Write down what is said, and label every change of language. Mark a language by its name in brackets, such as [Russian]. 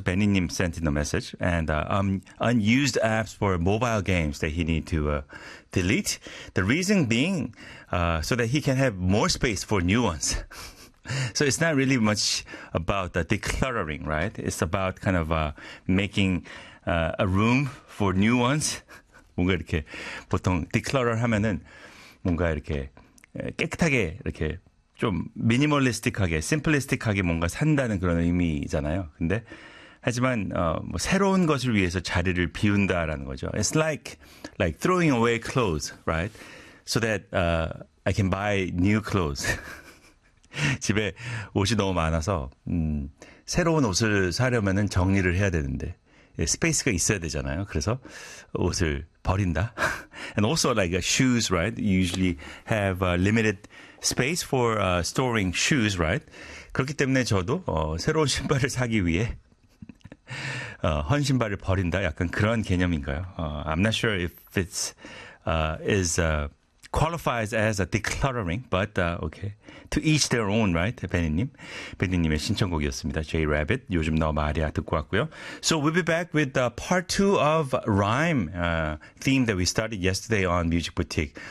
[English] Benny님 sent in a message, and unused apps for mobile games that he need to delete. The reason being, so that he can have more space for new ones. So it's not really much about the decluttering, right? It's about kind of making a room for new ones. [Korean] 뭔가 이렇게 보통 declutter 하면은 뭔가 이렇게 깨끗하게 이렇게 좀 미니멀리스틱하게, 심플리스틱하게 뭔가 산다는 그런 의미잖아요. 근데 하지만 뭐 새로운 것을 위해서 자리를 비운다라는 거죠. [English] It's like throwing away clothes, right? So that I can buy new clothes. [Korean] 집에 옷이 너무 많아서 새로운 옷을 사려면은 정리를 해야 되는데 스페이스가 있어야 되잖아요. 그래서 옷을 버린다. [English] And also like shoes, right? You usually have limited space for storing shoes, right? [Korean] 그렇기 때문에 저도 새로운 신발을 사기 위해 헌 신발을 버린다. 약간 그런 개념인가요? [English] I'm not sure if it's is qualifies as a decluttering, but okay. To each their own, right? [Korean] 베니님의 신청곡이었습니다. J Rabbit, 요즘 너 말이야 듣고 왔고요. [English] So we'll be back with part two of rhyme theme that we started yesterday on Music Boutique.